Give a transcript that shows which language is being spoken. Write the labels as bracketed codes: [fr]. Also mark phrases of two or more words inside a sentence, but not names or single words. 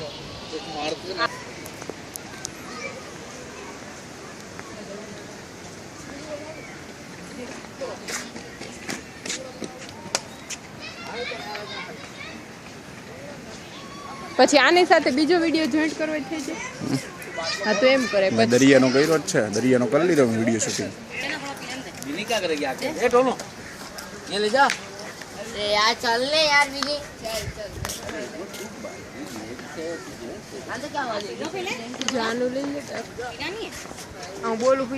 [gu] પછી આની સાથે બીજો [en] video joint [gu] કરવો થઈ જાય. હા તો એમ કરે. મેં દરિયાનો કર્યો જ છે. દરિયાનો કરી લીધો મેં [en] video shooting. [hi] ये ले जा अरे यार चल ले यार विजय चल क्या हुआ [gu] જાનું લઈ લે. હા બોલું.